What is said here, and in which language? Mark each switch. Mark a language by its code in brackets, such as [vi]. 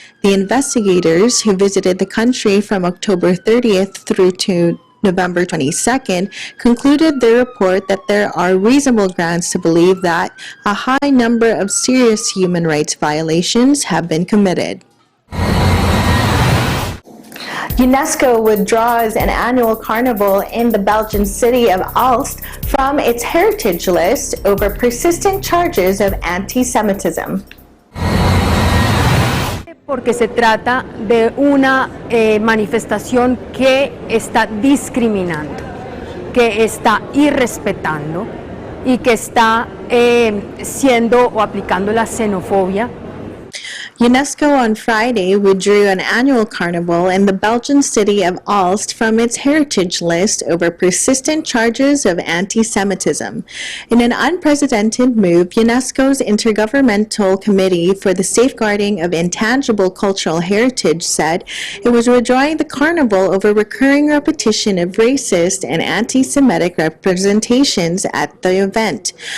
[en] The investigators, who visited the country from October 30th through to November 22nd, concluded the report that there are reasonable grounds to believe that a high number of serious human rights violations have been committed. UNESCO withdraws an annual carnival in the Belgian city of Aalst from its heritage list over persistent charges of anti-Semitism. [es] Porque se trata de una manifestación que está discriminando, que está irrespetando y que está siendo o aplicando la xenofobia. [en] UNESCO on Friday withdrew an annual carnival in the Belgian city of Aalst from its heritage list over persistent charges of anti-Semitism. In an unprecedented move, UNESCO's Intergovernmental Committee for the Safeguarding of Intangible Cultural Heritage said it was withdrawing the carnival over recurring repetition of racist and anti-Semitic representations at the event.